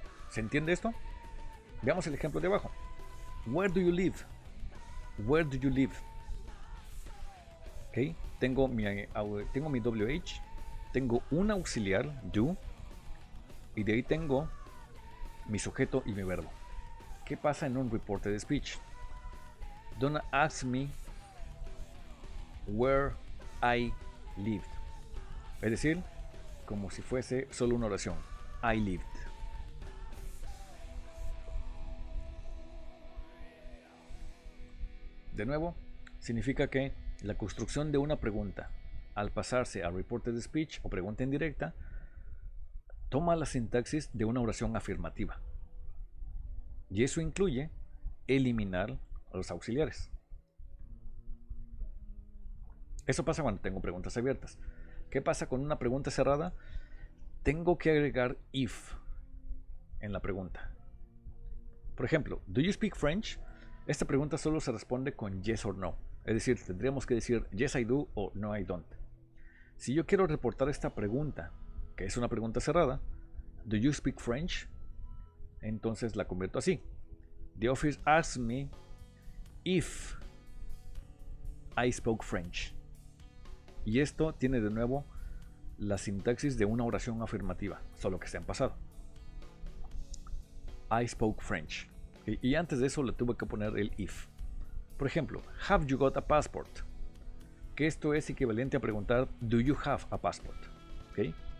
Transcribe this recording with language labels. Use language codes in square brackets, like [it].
[es] ¿Se entiende esto? Veamos el ejemplo de abajo. [en] Where do you live? Where do you live? Okay. [es] Tengo mi WH, tengo un auxiliar, do, y de ahí tengo mi sujeto y mi verbo. ¿Qué pasa en un reported speech? [en] Don't ask me where I lived. [es] Es decir, como si fuese solo una oración. [en] I lived. [es] De nuevo, significa que la construcción de una pregunta, al pasarse a reported speech o pregunta indirecta, toma la sintaxis de una oración afirmativa. Y eso incluye eliminar los auxiliares. Eso pasa cuando tengo preguntas abiertas. ¿Qué pasa con una pregunta cerrada? Tengo que agregar if en la pregunta. Por ejemplo, [en] ¿do you speak French? [es] Esta pregunta solo se responde con [en] yes or no. [es] Es decir, tendríamos que decir [en] yes I do [es] o [en] no I don't. [es] Si yo quiero reportar esta pregunta, que es una pregunta cerrada, [en] ¿do you speak French? [es] Entonces la convierto así. [en] The office asked me if I spoke French. [es] Y esto tiene de nuevo la sintaxis de una oración afirmativa, solo que está en pasado. [en] I spoke French. [es] Y antes de eso le tuve que poner el if. Por ejemplo, [en] have you got a passport? [es] Que esto es equivalente a preguntar [en] do you have a passport? ¿Okay?